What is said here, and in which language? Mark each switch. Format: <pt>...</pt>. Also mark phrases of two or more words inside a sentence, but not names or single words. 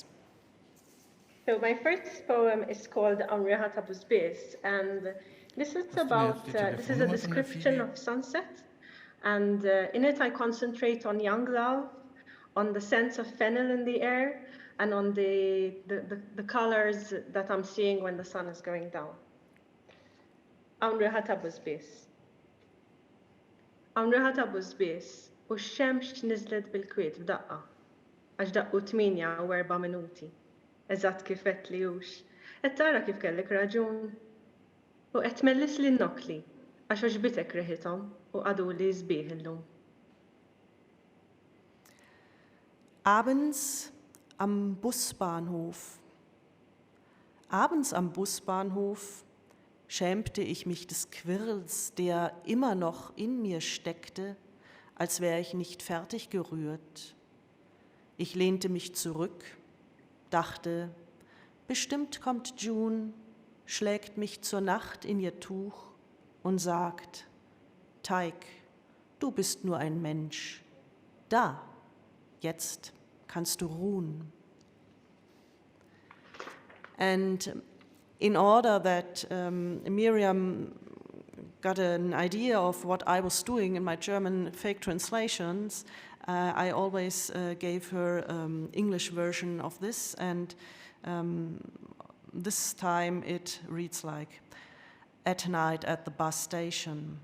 <en>So my first poem is called Unriħata Busbis, and this is this is a description of sunset, and in it I concentrate on young love, on the sense of fennel in the air, and on the colors that I'm seeing when the sun is going down.</en> <mt>Unriħata Busbis. Unriħata Busbis, u x-xemx nizlet bil-kwiet f'daqqa, għax daqqu 8 u 4 minuti. Eżatt kif qed li hux, qed tara kif kellek raġun, u qed tmellis li n-nokli, għax oġbitek riħithom u għaduli sbieħ illum.</mt> <de>Abends am Busbahnhof. Abends am Busbahnhof schämte ich mich des Quirls, der immer noch in mir steckte, als wäre ich nicht fertig gerührt. Ich lehnte mich zurück, dachte, bestimmt kommt June, schlägt mich zur Nacht in ihr Tuch und sagt, Teig, du bist nur ein Mensch. Da, jetzt kannst du ruhen.</de> <en>And in order that Miriam got an idea of what I was doing in my German fake translations, I always gave her English version of this, and this time it reads like, at night at the bus station.</en>